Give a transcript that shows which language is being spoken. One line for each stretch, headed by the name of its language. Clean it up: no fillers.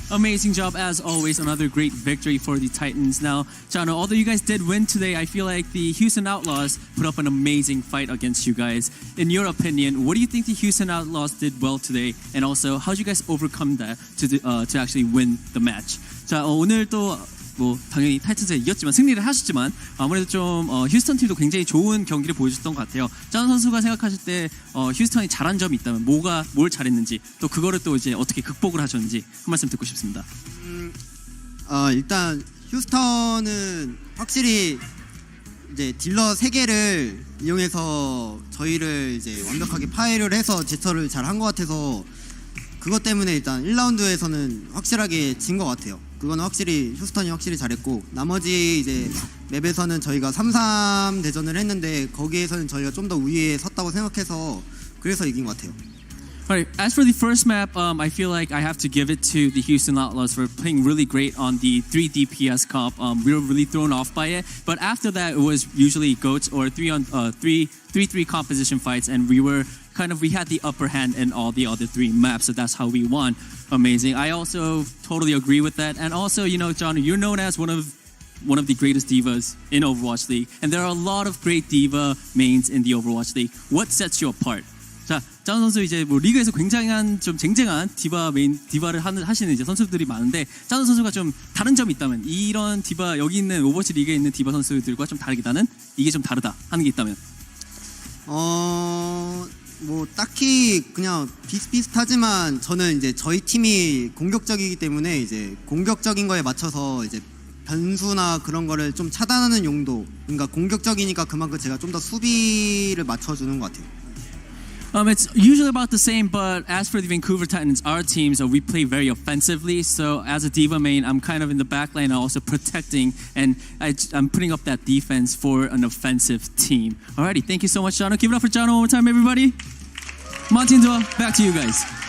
English: Amazing job, as always. Another great victory for the Titans. Now, Janu, although you guys did win today, I feel like the Houston Outlaws put up an amazing fight against you guys. In your opinion, what do you think the Houston Outlaws did well today? And also, how did you guys overcome that to actually win the match?
Korean: 자, 오늘 또 뭐 당연히 타이튼즈가 이겼지만 승리를 하셨지만 아무래도 좀 휴스턴 팀도 굉장히 좋은 경기를 보여줬던 것 같아요. 짠 선수가 생각하실 때 휴스턴이 잘한 점이 있다면 뭘 잘했는지 또 그거를 또 이제 어떻게 극복을 하셨는지 한 말씀 듣고 싶습니다. 일단 휴스턴은 확실히 이제 딜러 3개를 이용해서 저희를 이제 완벽하게 파괴를 해서 제처를 잘 한 것 같아서 그것 때문에 일단 1라운드에서는 확실하게 진 것 같아요. 그거는 확실히 휴스턴이 확실히 잘했고 나머지 이제 맵에서는 저희가 3-3 대전을 했는데 거기에서는 저희가 좀 더 우위에 섰다고 생각해서 그래서 이긴 것 같아요.
English: Alright, as for the first map, I feel like I have to give it to the Houston Outlaws for playing really great on the 3 DPS comp. We were really thrown off by it, but after that it was usually goats or 3-3 composition fights, and we had the upper hand in all the other 3 maps, so that's how we won. Amazing. I also totally agree with that, and also, you know, John, you're known as one of the greatest divas in Overwatch League, and there are a lot of great diva mains in the Overwatch League. What sets you apart?
Korean: 자, 짠 선수 이제 뭐 리그에서 굉장한 좀 쟁쟁한 디바를 하시는 이제 선수들이 많은데 짠 선수가 좀 다른 점이 있다면 이런 디바 여기 있는 오버워치 리그에 있는 디바 선수들과 좀 다르다는 이게 좀 다르다 하는 게 있다면 뭐 딱히 그냥 비슷비슷하지만 저는 이제 저희 팀이 공격적이기 때문에 이제 공격적인 거에 맞춰서 이제 변수나 그런 거를 좀 차단하는 용도 그러니까 공격적이니까 그만큼 제가 좀 더 수비를 맞춰주는 것 같아요.
English: It's usually about the same, but as for the Vancouver Titans, our teams, we play very offensively. So as a diva main, I'm kind of in the back lane, also protecting, and I'm putting up that defense for an offensive team. Alrighty, thank you so much, Jano. Give it up for Jano one more time, everybody. Monty and Dua, back to you guys.